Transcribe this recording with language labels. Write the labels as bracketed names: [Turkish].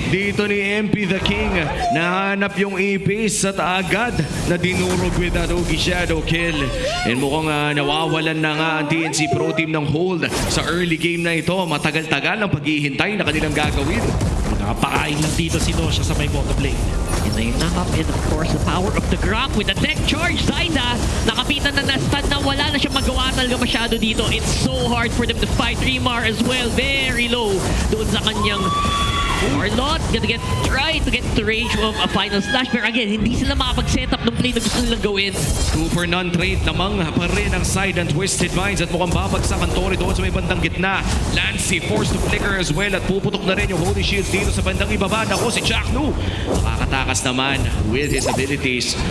[Filipino] Dito ni MP the King. Nahanap yung Apis at agad na dinurog [English] with that Ogi Shadow kill. [Filipino] And mukhang nawawalan na nga ang TNC Pro Team ng hold sa early game na ito. Matagal-tagal ang paghihintay na kanilang gagawin. Nakapakain lang dito si Nosha sa may bottom lane. [English] And they knock up and of course the power of the Grok with the tech charge. [Filipino] Zaida nakapitan na na-stun na wala na siya magawa talaga masyado dito. [English] It's so hard for them to fight. Remar as well, [Filipino] very low doon sa kanyang Warlord. [English] Gonna try to get the range of a final slash. [Filipino] Pero again, hindi sila makapag-set up ng play na gusto nilang gawin. 2 for none trade namang pa rin ang side ng Twisted Minds at mukhang babagsak ang Tori doon sa may bandang gitna. [English] Lancy forced to flicker as well [Filipino] at puputok na rin yung Holy Shield dito sa bandang ibaba. Ako si Chaknu nakakatakas naman with his abilities.